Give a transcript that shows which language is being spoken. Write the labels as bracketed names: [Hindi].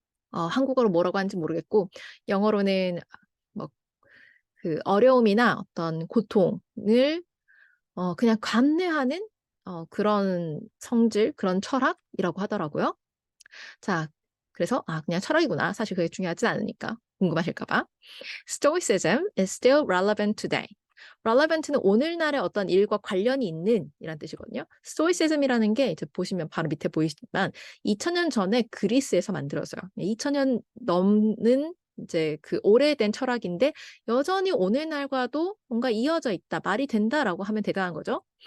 [Korean] 한국어로 뭐라고 하는지 모르겠고 영어로는 뭐 그 어려움이나 어떤 고통을 그냥 감내하는 그런 성질, 그런 철학이라고 하더라고요. 자, 그래서 그냥 철학이구나. 사실 그게 중요하진 않으니까 궁금하실까 봐. [English] Stoicism is still relevant today. [Korean] relevant는 오늘날의 어떤 일과 관련이 있는 이란 뜻이거든요. stoicism이라는 게 이제 보시면 바로 밑에 보이시지만 2000년 전에 그리스에서 만들어져요. 2000년 넘는 이제 그 오래된 철학인데 여전히 오늘날과도 뭔가 이어져 있다, 말이 된다라고 하면 대단한 거죠.